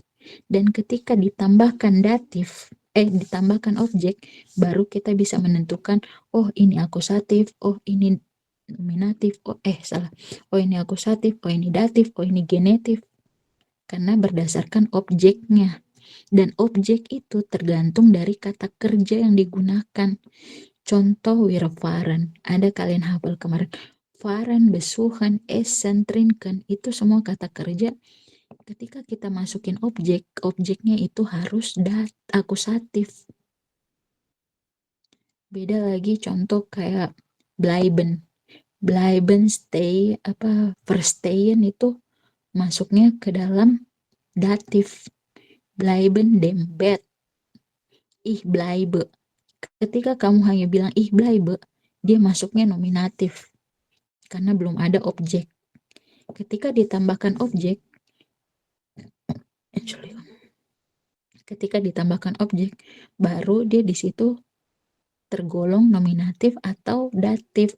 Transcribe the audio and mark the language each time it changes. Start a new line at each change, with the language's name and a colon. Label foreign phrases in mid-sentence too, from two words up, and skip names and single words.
Indonesian: Dan ketika ditambahkan datif, ditambahkan objek, baru kita bisa menentukan, oh ini akusatif, oh ini nominatif, oh ini akusatif, oh ini datif, oh ini genetif. Karena berdasarkan objeknya. Dan objek itu tergantung dari kata kerja yang digunakan. Contoh
German: wir fahren,
Indonesian: ada kalian hafal kemarin.
German: Fahren, besuchen, essen, trinken,
Indonesian: itu semua kata kerja. Ketika kita masukin objek, objeknya itu harus akusatif. Beda lagi contoh kayak bleiben. Bleiben, stay, verstehen itu masuknya ke dalam datif.
German: Bleiben dem Bett. Ich bleibe.
Indonesian: Ketika kamu hanya bilang
German: ich bleibe,
Indonesian: dia masuknya nominatif. Karena belum ada objek. Ketika ditambahkan objek, baru dia di situ tergolong nominatif atau datif.